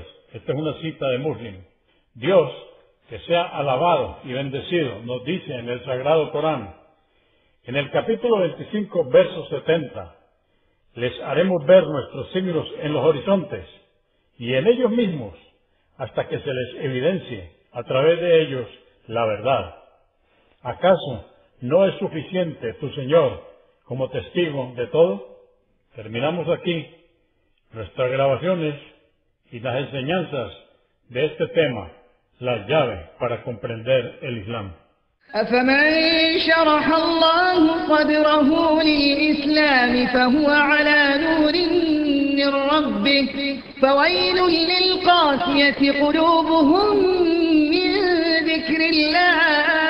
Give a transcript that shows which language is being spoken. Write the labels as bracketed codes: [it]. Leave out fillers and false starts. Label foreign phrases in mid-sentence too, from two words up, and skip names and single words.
[es] Esta es una cita de Muslim. Dios, que sea alabado y bendecido, nos dice en el Sagrado Corán, en el capítulo 25, verso 70, les haremos ver nuestros signos en los horizontes y en ellos mismos, hasta que se les evidencie a través de ellos la verdad. ¿Acaso no es suficiente tu Señor como testigo de todo? Terminamos aquí nuestras grabaciones y las enseñanzas de este tema, las llaves para comprender el Islam. [ar] أفمن شرح الله صدره للإسلام فهو على نور من ربه فويل للقاسية قلوبهم من ذكر الله